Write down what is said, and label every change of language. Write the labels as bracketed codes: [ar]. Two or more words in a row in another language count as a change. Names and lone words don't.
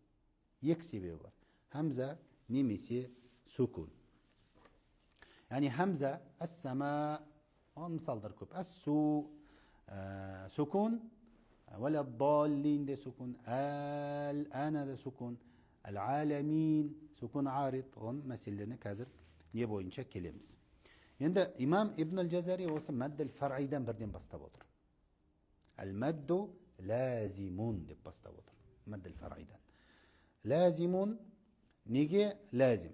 [kk] Екі себебі бар. Хамза немесе сукун. Яғни хамза, әс-сама, мысалдар көп. Әс-су, сукун, вәл-даллин де сукун, әл-әна де сукун, әл-аламин, [ar] سكون عارض. [kk] Оның мәселелеріне қазір не бойынша келеміз. Енді имам Ибн аль-Джазари осы мәдділ фарайдан бірден бастап отыр. [ar] المد لازم [kk] деп бастап отыр. Мәдділ фарайдан. Лазимун, неге лазим?